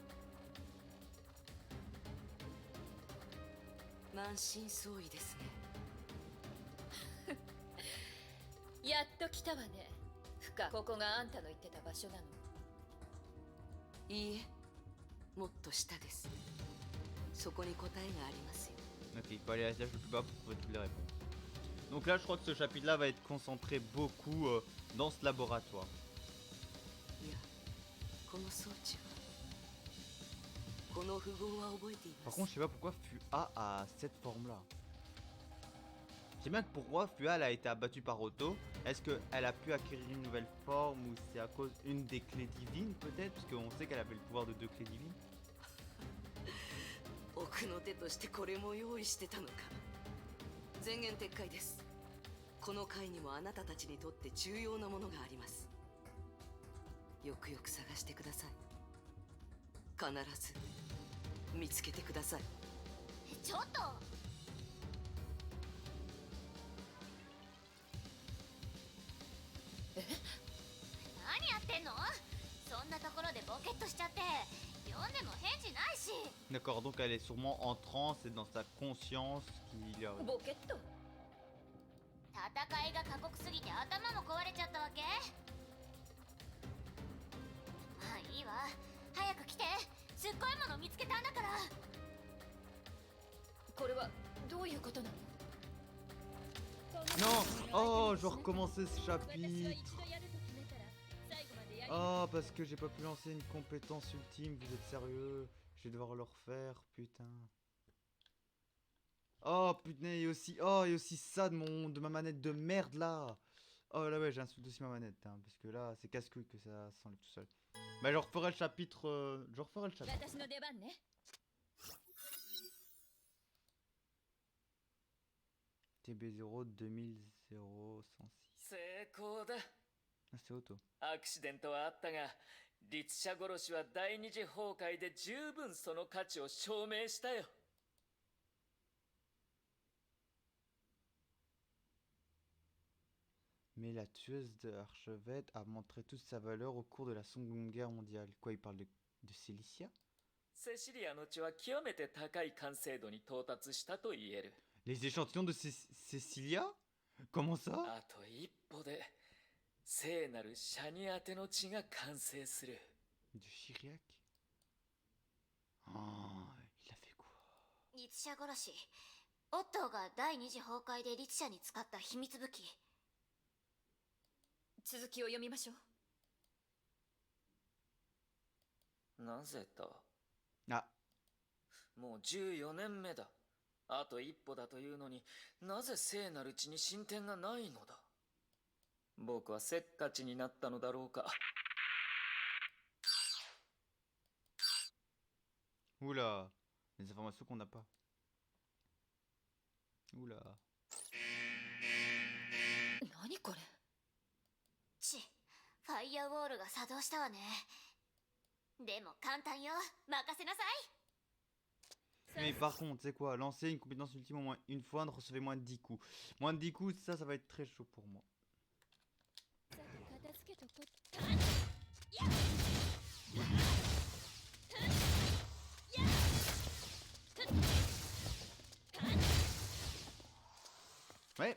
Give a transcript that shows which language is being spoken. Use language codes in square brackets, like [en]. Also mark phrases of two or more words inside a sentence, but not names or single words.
[ja] 満身創痍ですね。やっと来たわね。フカ、ここがあんたの言ってた場所なの？いいえ、もっと下です。そこに答えがありますよ。 [fr] Ok, il faut aller à l'étage le plus bas pour trouver toutes les réponses. Donc là, je crois que ce chapitre-là va être concentré beaucoup dans ce laboratoire. [ja] いや、この装置は、この符号は覚えていま [fr] Par [ja] す。 [fr] contre, je sais pas pourquoi Fua a cette forme-là. Je sais bien que pourquoi Fua elle a été abattue par Otto. Est-ce qu'elle a pu acquérir une nouvelle forme ou c'est à cause d'une des clés divines peut-être? Parce qu'on sait qu'elle avait le pouvoir de 2 clés divines. [ja] 奥の手としてこれも用意してたのか。前言撤回です。この回にもあなたたちにとって重要なものがあります。よくよく探してください。必ず見つけてください。ちょっと何やってんの？そんなところでボケっとしちゃって呼んでも返事ないし。 [fr] D'accord, donc elle est sûrement en transe et dans sa conscience qu'il a... [ja] ボケット？戦いが過酷すぎて頭も壊れちゃったわけ？まあいいわ、早く来て。すっごいもの見つけたんだから。これはどういうことなの？ [fr] Non! Oh, je dois recommencer ce chapitre! Oh, parce que j'ai pas pu lancer une compétence ultime, vous êtes sérieux? Je vais devoir le refaire, putain. Oh, putain, et aussi, oh, et aussi ça de ma manette de merde, là! Oh, là, ouais, j'insulte aussi ma manette, hein, parce que là, c'est casse-couille que ça s'enlève tout seul. Bah, je referai le chapitre, je referai le chapitre. [ja] 私の出番ね。 TB0 2006. 成功だ。 [fr] Ah, c'est auto. [ja] アクシデントはあったが、律者殺しは第二次崩壊で十分その価値を証明したよ。 [fr] Mais la tueuse de Archevêque a montré toute sa valeur au cours de la Seconde Guerre mondiale. Quoi, il parle de Cilicia? [ja] セシリアの血は極めて高い完成度に到達したと言える。 [fr] Les échantillons de Cecilia? Comment ça? [ja] あと一歩で聖なるシャニ宛ての血が完成する。 [fr] De Chiriac? Oh, il a fait quoi? [ja] 律者殺し、オットーが第二次崩壊で律者に使った秘密武器。続きを読みましょう。なぜだ？ Ah, もう14年目だ。あと一歩だというのになぜ聖なる血に進展がないのだ。僕はせっかちになったのだろうか。 [fr] oula, les informations qu'on n'a pas. Oula. [ja] 何これ？ファイヤーウォールが作動したわね。でも簡単よ、任せなさい。 [fr] Mais par contre, c'est quoi? Lancer une compétence ultime au moins une fois, ne recevez moins de 10 coups. Moins de 10 coups, ça va être très chaud pour moi. Ouais.